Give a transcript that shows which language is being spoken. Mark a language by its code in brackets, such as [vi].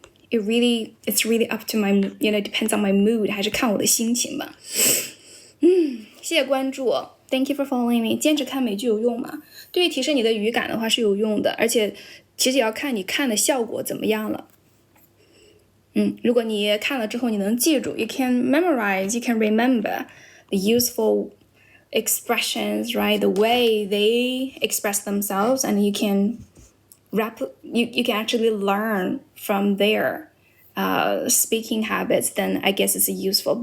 [en] It's really up to my, depends on my mood, [zh] 还是看我的心情吧。谢谢关注。 [en] Thank you for following me. [zh] 坚持看美剧有用吗？对于提升你的语感的话是有用的，而且其实也要看你看的效果怎么样了。如果你看了之后你能记住 [en] you can memorize, you can remember the useful expressions, right? The way they express themselves, and you can you can actually learn from their speaking habits, then I guess it's useful.